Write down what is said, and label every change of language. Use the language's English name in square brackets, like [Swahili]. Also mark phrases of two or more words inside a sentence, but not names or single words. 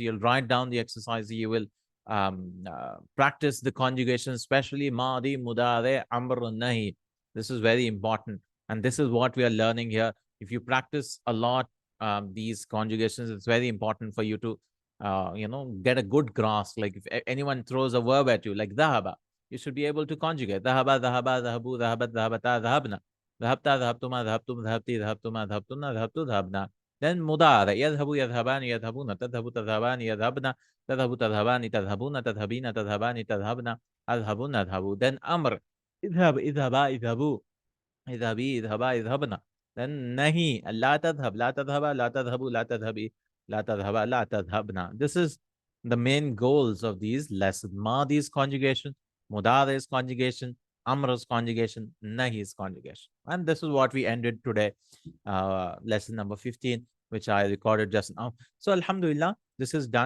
[English] You'll write down the exercises. You will practice the conjugation, especially [Arabic] ماضي، مضارع، أمر، نهي. [English] This is very important. And this is what we are learning here. If you practice a lot these conjugations, it's very important for you to, get a good grasp. Like if anyone throws a verb at you, like dhahaba, you should be able to conjugate. [Arabic] ذهب، ذهبا، ذهبوا، ذهبت، ذهبتا، ذهبن. ذهبتَ، ذهبتما، ذهبتم، ذهبتِ، ذهبتما، ذهبتن، ذهبتُ، ذهبنا. Then مضارع، يذهب، يذهبان، يذهبون، تذهب، تذهبان، يذهبن، تذهب، تذهبان، تذهبون، تذهبين، تذهبان، تذهبن، نذهب، أذهب. Then أمر، اذهب، اذهبا، اذهبوا، اذهبي، اذهبا، اذهبن. [English] Then nahi, [Arabic] لا تذهب، لا تذهبا، لا تذهبوا، لا تذهبي، لا تذهبا، لا تذهبن. [English] This is the main goals of these lessons. Madhi is conjugation, mudar is conjugation, amr is conjugation, nahi is conjugation. And this is what we ended today, lesson number 15, which I recorded just now. So alhamdulillah, this is done.